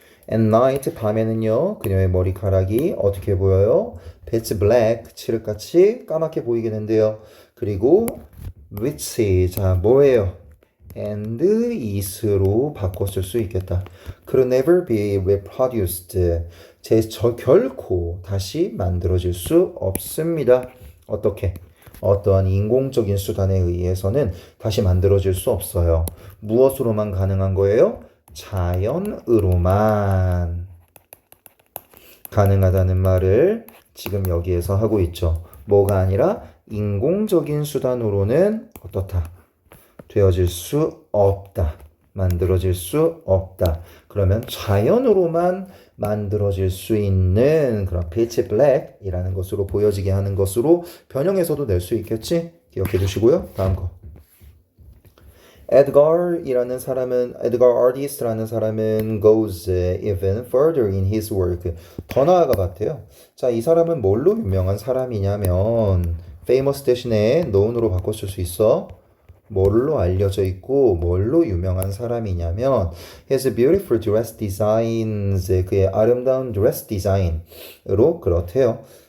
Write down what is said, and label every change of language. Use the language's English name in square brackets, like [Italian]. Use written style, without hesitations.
[English] At night, [Korean] 밤에는요, 그녀의 머리카락이 어떻게 보여요? [English] pitch black, [Korean] 칠흑같이 까맣게 보이게 된대요. 그리고 which, 자, 뭐예요? and is로 바꿔 쓸 수 있겠다. [English] could never be reproduced. [Korean] 결코 다시 만들어질 수 없습니다. 어떻게? 어떠한 인공적인 수단에 의해서는 다시 만들어질 수 없어요. 무엇으로만 가능한 거예요? 자연으로만 가능하다는 말을 지금 여기에서 하고 있죠. 뭐가 아니라 인공적인 수단으로는 어떻다? 되어질 수 없다. 만들어질 수 없다. 그러면 자연으로만 만들어질 수 있는 그런 pitch black이라는 것으로 보여지게 하는 것으로 변형해서도 낼 수 있겠지? 기억해 두시고요. 다음 거. 에드가르 아티스트라는 사람은 [English] goes even further in his work. [Korean] 더 나아가봤대요. 자, 이 사람은 뭘로 유명한 사람이냐면 famous 대신에 known으로 바꿨을 수 있어. 뭘로 알려져 있고 뭘로 유명한 사람이냐면 [English] his beautiful dress designs, [Korean] 그의 아름다운 드레스 디자인으로 그렇대요.